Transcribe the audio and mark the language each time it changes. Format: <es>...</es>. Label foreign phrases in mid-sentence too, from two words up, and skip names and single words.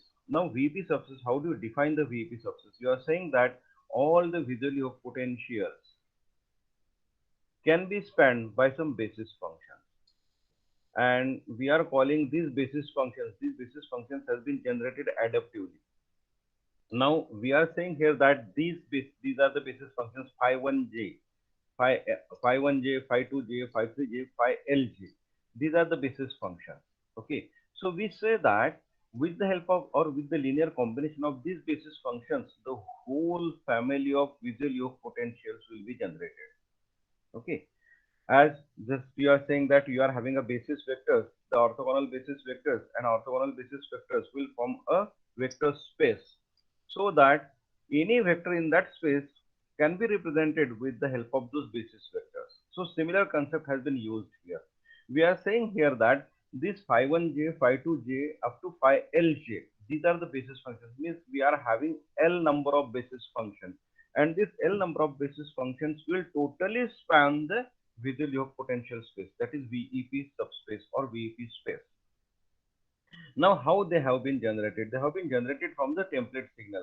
<en>Now, VEP subspace, how do you define the VEP subspace? You are saying that all the visually evoked potentials can be spanned by some basis functions. And we are calling these basis functions have been generated adaptively. Now, we are saying here that these are the basis functions phi 1j, phi 1j, phi 2j, phi 3j, phi lj. These are the basis functions. Okay. So we say that with the help of or with the linear combination of these basis functions, the whole family of visual evoked potentials will be generated. Okay. As just you are saying that you are having a basis vectors, the orthogonal basis vectors and orthogonal basis vectors will form a vector space, so that any vector in that space can be represented with the help of those basis vectors. So similar concept has been used here. We are saying here that this phi 1j, phi 2j up to phi lj, these are the basis functions, means we are having L number of basis functions, and this L number of basis functions will totally span the visual evoked potential space, that is VEP subspace or VEP space. Now, how they have been generated? They have been generated from the template signal.</en>